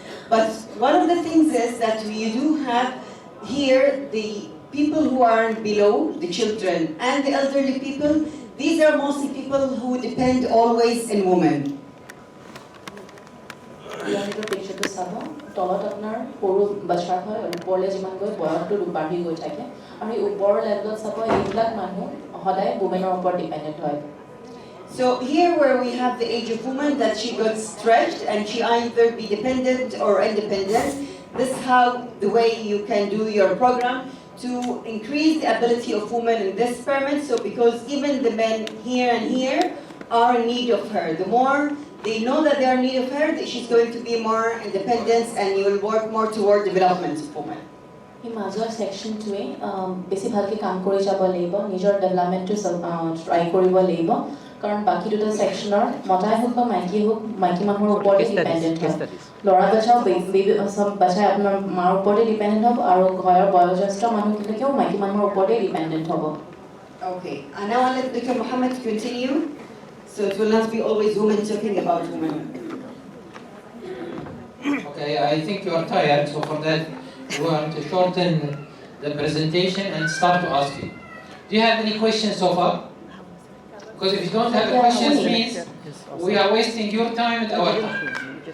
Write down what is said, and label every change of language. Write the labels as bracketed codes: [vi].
[en] But one of the things is that you do have here, the people who are below, the children and the elderly people, these are mostly people who depend always in women. [as] ইয়াৰ পিকচাৰটো চাব তলত আপোনাৰ সৰু বাচ্চা হয় ওপৰলৈ যিমান গৈ বয়সটো বাঢ়ি গৈ থাকে আৰু এই ওপৰৰ লেভেলত চাব এইবিলাক মানুহ সদায় womenৰ ওপৰত ডিপেণ্ডেণ্ট হয় [en] So here where we have the age of woman that she got stretched and she either be dependent or independent. This is how the way you can do your program to increase the ability of women in this pyramid. So because even the men here and here are in need of her. The more they know that they are in need of her, she's going to be more independent and you will work more toward development of women. [as] এই মাজৰ ছেকশ্যনটোৱে বেছি ভালকৈ কাম কৰি যাব লাগিব নিজৰ ডেভেলপমেণ্টটো try কৰিব লাগিব কাৰণ বাকী দুটা ছেকশ্যনৰ মতাই হওক বা মাইকী মানুহৰ ওপৰতে ডিপেণ্ডেণ্ট হয় ল'ৰা বাচ্চাও চব বাচ্চাই আপোনাৰ মাৰ ওপৰতে ডিপেণ্ডেণ্ট হ'ব আৰু ঘৰৰ বয়োজ্যেষ্ঠ মানুহবিলাকেও মাইকী মানুহৰ ওপৰতে ডিপেণ্ডেণ্ট হ'ব [en] Okay, and now I'll let Dr. Mohammed continue. So it will not be always women talking about women. Okay, I think you are tired, so for that we want to shorten the presentation and start to ask you. Do you have any questions so far? Because if you don't have questions, means we are wasting your time and our time.